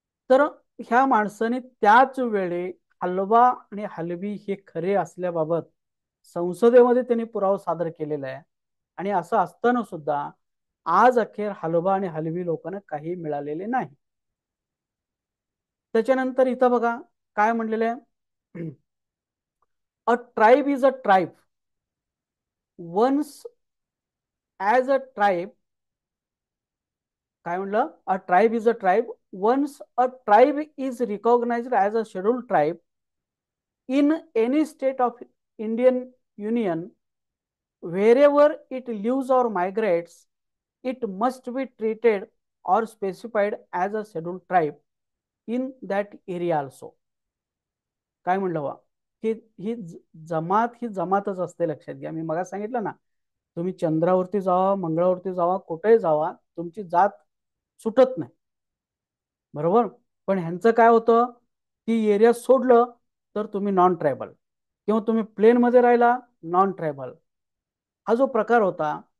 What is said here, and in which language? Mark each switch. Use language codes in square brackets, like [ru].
[mr] तर ह्या माणसाने त्याच वेळी हलवा आणि हलवी हे खरे असल्याबाबत संसदेमध्ये त्यांनी पुरावा सादर केलेला आहे आणि असं असताना सुद्धा आज अखेर हलवा आणि हलवी लोकांना काही मिळालेले नाही. त्याच्यानंतर इथं बघा काय म्हणलेलं आहे. [en] A tribe is a tribe once as a tribe. [mr] काय म्हणलं? [en] A tribe is a tribe once a tribe is recognised as a scheduled tribe in any state of Indian Union, wherever it lives or migrates, it must be treated or specified as a scheduled tribe in that area also. [mr] काय म्हणलं बा की ही जमात ही जमातच असते. लक्षात घ्या, मी मग सांगितलं ना, तुम्ही चंद्रावरती जावा, मंगळावरती जावा, कुठेही जावा, तुमची जात सुटत नाही. बरोबर. पण ह्यांचं काय होतं की एरिया सोडलं तर तुम्ही नॉन ट्रायबल किंवा तुम्ही प्लेन मध्ये राहिला नॉन ट्रायबल, हा जो प्रकार होता.